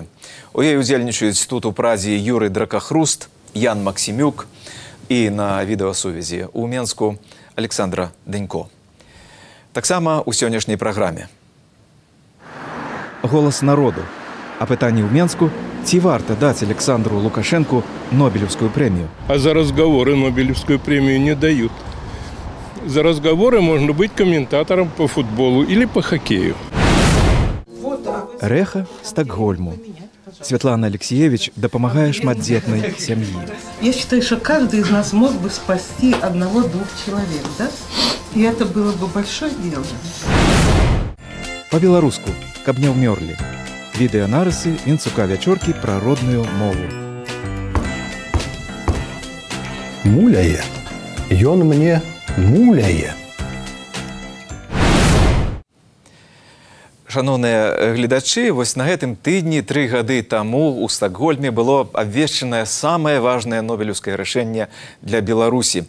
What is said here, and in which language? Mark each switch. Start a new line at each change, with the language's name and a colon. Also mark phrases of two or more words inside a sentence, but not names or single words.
Belarusian: У ёй удзельнічаюць тут у Празе Юрый Дракахруст, Ян Максімюк і на відэасувязі у Менску Александра Дэнько. Таксама ў сённяшняй праграме. Голас народу. А пытанне ў Менску, ці варта даць Александру Лукашенку
Russian: Нобелевскую премию? А за разговоры Нобелевскую премию не дают. За разговоры можно быть комментатором по футболу или по хоккею.
Belarusian: Рэха Стокгольму. Светлана Алексіевич дапамагае шматдзетнай сям'і.
Russian: Я считаю, что каждый из нас мог бы спасти одного-двух человек, да? И это было бы большое дело.
Belarusian: По-беларуску, каб не ўмёрлі. Відэанарысы Вінцука Вячоркі пра родную мову. Муляе. Ён мне муляе. Шановныя гледачы, вось на гэтым тыдні 3 гады таму ў Стокгольме было абвешчанае самае важнае нобелеўскае рашэнне для Беларусі.